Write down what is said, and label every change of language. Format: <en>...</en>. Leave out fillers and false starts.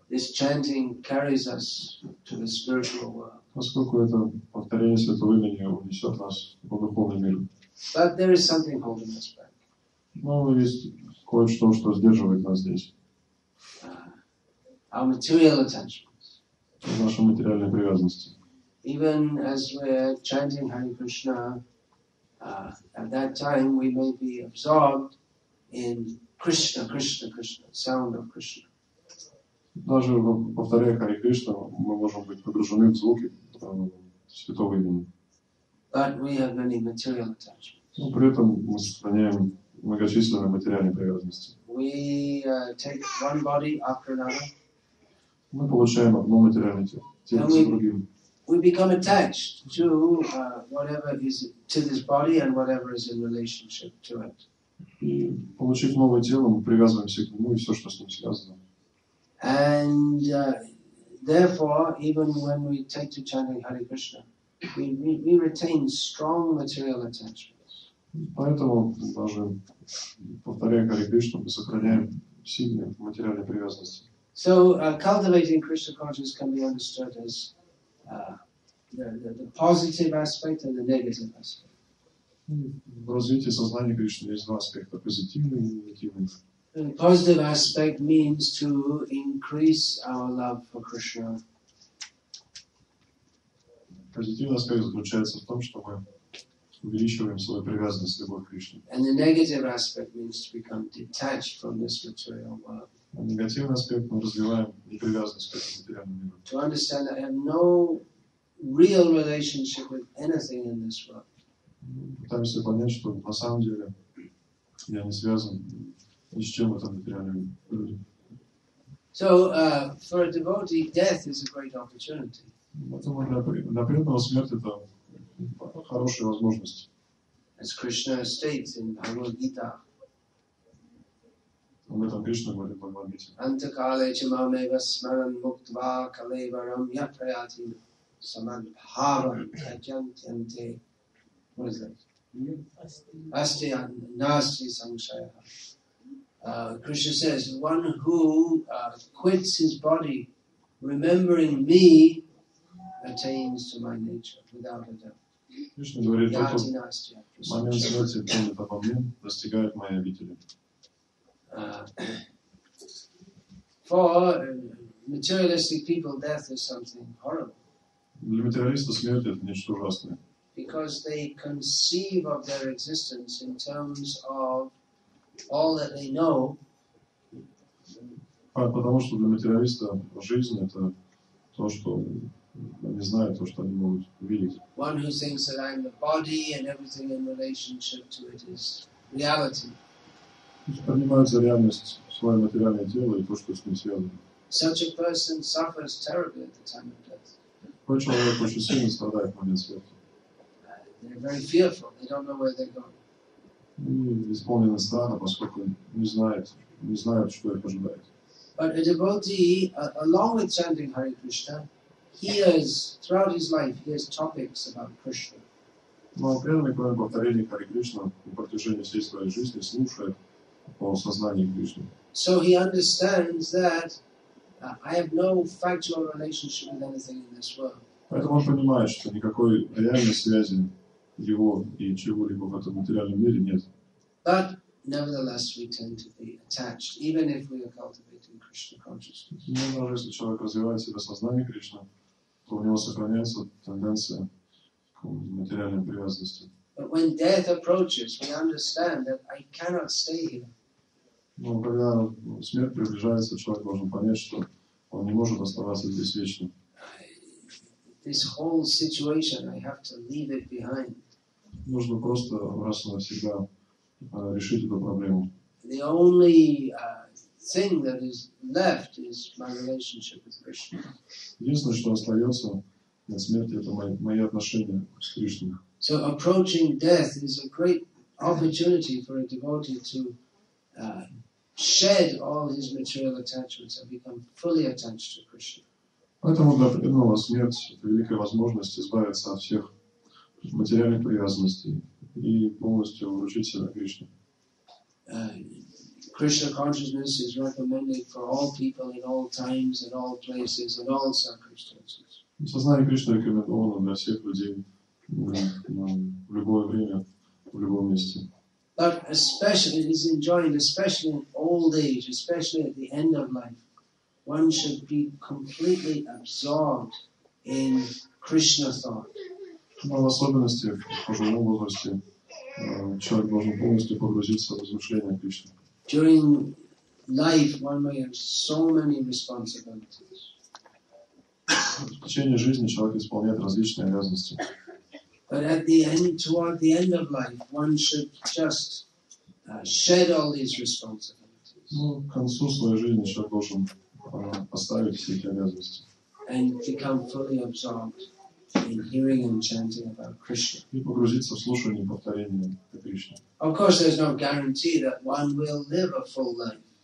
<en>This chanting carries us to the spiritual world.</en> <ru>Поскольку это повторение Святого Имени унесет нас в духовный мир.</ru> <en>But there is something holding us back.</en> <ru>Но есть кое-что, что сдерживает нас здесь.</ru> <en>Our material attachments.</en> <ru>Наши материальные привязанности.</ru> <en>Even as we're chanting Hare Krishna, at that time we may be absorbed in Krishna, Krishna, Krishna, sound of Krishna.</en> <ru>Даже повторяя Харе Кришну, мы можем быть погружены в звуки Святого Имени.</ru> <en>But we have many material attachments.</en> <ru>Но при этом мы сохраняем многочисленные материальные привязанности.</ru> <en>We take one body after another.</en> <ru>Мы получаем одно материальное тело за другим.</ru> <en>We become attached to whatever is to this body and whatever is in relationship to it.</en> <ru>И получив новое тело, мы привязываемся к нему и все, что с ним связано.</ru> <en>And therefore, even when we take to chanting Hare Krishna, we retain strong material attachments.</en> <ru>Поэтому даже повторяя Харе Кришну, мы сохраняем сильные материальные привязанности.</ru> <en>So cultivating Krishna consciousness can be understood as the positive aspect and the negative aspect.</en> <ru>В развитии сознания Кришны есть два аспекта: позитивный и негативный.</ru> <en>The positive aspect means to increase our love for Krishna.</en> <ru>Позитивный аспект заключается в том, что мы увеличиваем свою привязанность, любовь к Кришне.</ru> <en>And the negative aspect means to become detached from this material world.</en> <ru>А негативный аспект мы развиваем непривязанность к этому материальному миру.</ru> <en>To understand that I have no real relationship with anything in this world.</en> <ru>Пытаемся понять, что на самом деле я не связан ни с чем в этом материальном мире.</ru> <en>So, for a devotee, death is a great opportunity.</en> <ru>Поэтому для преданного смерть — это хорошая возможность.</ru> <en>As Krishna states in Bhagavad Gita,</en> <ru>Об этом Кришна говорит в Бхагавад-гите.</ru> <sa>Antakale chamameva smaran muktva kalevaram yaprayati samadbhavam tajantyante.</sa> <en>What is that?</en> <sa>Asti nasti samshaya.</sa> <en>Krishna says, one who quits his body, remembering me, attains to my nature without a doubt.</en> <ru>Кришна говорит, тот, кто в момент смерти помнит обо мне, достигает моей обители.</ru> <en>For materialistic people, death is something horrible.</en> <ru>Для материалиста смерть — это нечто ужасное.</ru> <en>Because they conceive of their existence in terms of all that they know.</en> <ru>Потому что для материалиста жизнь — это то, что они знают, то, что они могут увидеть.</ru> <en>One who thinks that I'm the body and everything in relationship to it is reality.</en> <ru>Принимается реальность, свое материальное тело и то, что с ним связано.</ru> <en>Such a person suffers terribly at the time of death.</en> <ru>Такой человек очень сильно страдает в момент смерти.</ru> <en>They're very fearful. They don't know where they're going.</en> <ru>И исполнены страха, поскольку не знают, что их ожидает.</ru> <en>But a devotee, along with chanting Hare Krishna, hears, throughout his life, hears topics about Krishna.</en> <ru>Но преданный, кроме повторения Харе Кришна, на протяжении всей своей жизни слушает о сознании Кришны.</ru> <en>So he understands that I have no factual relationship with anything in this world.</en> <ru>Поэтому он понимает, что никакой реальной связи его и чего-либо в этом материальном мире нет.</ru> <en>But nevertheless, we tend to be attached, even if we are cultivating Krishna consciousness.</en> <ru>Но даже если человек развивает в себе сознание Кришны, то у него сохраняется тенденция к материальной привязанности.</ru> <en>But when death approaches, we understand that I cannot stay here.</en> <ru>Но когда смерть приближается, человек должен понять, что он не может оставаться здесь вечно.</ru> <en>This whole situation, I have to leave it behind.</en> <ru>Нужно просто раз и навсегда решить эту проблему.</ru> <en>The only thing that is left is my relationship with Krishna.</en> <ru>Единственное, что остается на смерти, это мои отношения с Кришной.</ru> <en>So approaching death is a great opportunity for a devotee to shed all his material attachments and become fully attached to Krishna.</en> <ru>Поэтому для преданного смерть – это великая возможность избавиться от всех материальных привязанностей и полностью вручить себя Кришне.</ru> <en>Krishna consciousness is recommended for all people in all times, in all places, in all circumstances.</en> <ru>Сознание Кришны рекомендовано для всех людей в любое время, в любом месте.</ru> <en>But especially it is enjoined, especially in old age, especially at the end of life, one should be completely absorbed in Krishna thought.</en> <ru>Но в особенности в пожилом возрасте человек должен полностью погрузиться в размышления Кришны.</ru> <en>During life, one may have so many responsibilities.</en> <ru>В течение жизни человек исполняет различные обязанности.</ru> <en>But at the end, toward the end of life, one should just shed all these responsibilities.</en> <ru>Ну, к концу своей жизни человек должен оставить все эти обязанности.</ru> <en>And become fully absorbed in hearing and chanting about Krishna.</en> <ru>И погрузиться в слушание и повторение о Кришне.</ru> <en>Of course, there's no guarantee that one will live a full life.</en>